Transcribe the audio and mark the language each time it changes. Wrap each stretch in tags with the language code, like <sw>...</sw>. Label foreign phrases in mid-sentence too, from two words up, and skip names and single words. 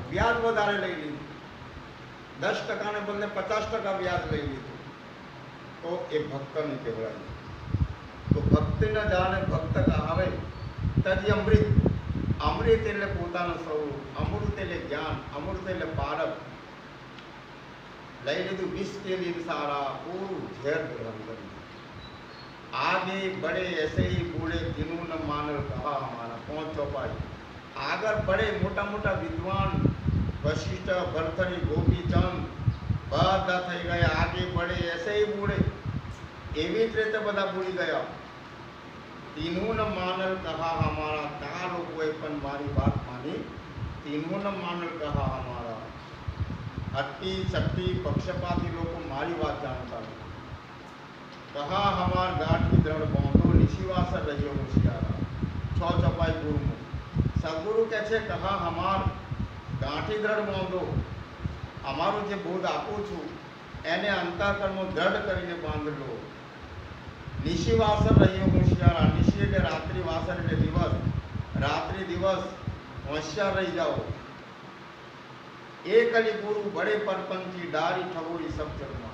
<gu>વ્યાજ વધારે લઈ લીધું, 10% ને બદલે 50% વ્યાજ લઈ લીધું, તો એ ભક્ત નહીં કહેવાય. તો ભક્તિ ન જાણે ભક્ત કહાવે. તજ અમૃત. અમૃત એટલે પોતાનું સ્વરૂપ, અમૃત એટલે જ્ઞાન, અમૃત એટલે પારક. લઈ લીધું વિષ કે લીધું સારા, પૂરું ઝેર ગ્રહણ કર્યું.</gu> <hi>आगे बढ़े ऐसे ही बूढ़े तीनों न मानल कहा हमारा. 5 चौपाई.</hi> <gu>આગળ बढ़े મોટા મોટા વિદ્વાન વશિષ્ઠ, ભરથરી, ગોપીચંદ બધા થઈ ગયા.</gu> <hi>આગે बढ़े ऐसे ही बूढ़े,</hi> <gu>એવી જ રીતે બધા ભૂલી ગયા.</gu> <hi>तीनों न मानल कहा हमारा.</hi> <gu>ત્યાં લોકોએ પણ મારી વાત માની.</gu> <hi>तीनों न मानल कहा हमारा.</hi> <gu>અતિ શક્તિ પક્ષપાતી લોકો મારી વાત જાણતા નથી.</gu> <hi>कहा हमार गांठी दृढ़ बांधो, निशिवासर रहियो होशियारा. 6 चौपाई गुरु.</hi> <gu>सदगुरु કહે છે,</gu> <hi>कहा हमार गांठी दृढ़ बांधो.</hi> <gu>અમારું જે બોધ આપું છું એને અંતઃકરણમાં દ્રઢ કરીને બાંધ લો.</gu> <hi>निशिवासर रहियो होशियारा.</hi> <gu>નિશી એટલે રાત્રિ, વાસર એટલે દિવસ. રાત્રિ દિવસ હોશિયાર રહી જાઓ.</gu> <hi>ए कलिगुरु बड़े परपंची, डारी ठगोरी सब जग में.</hi>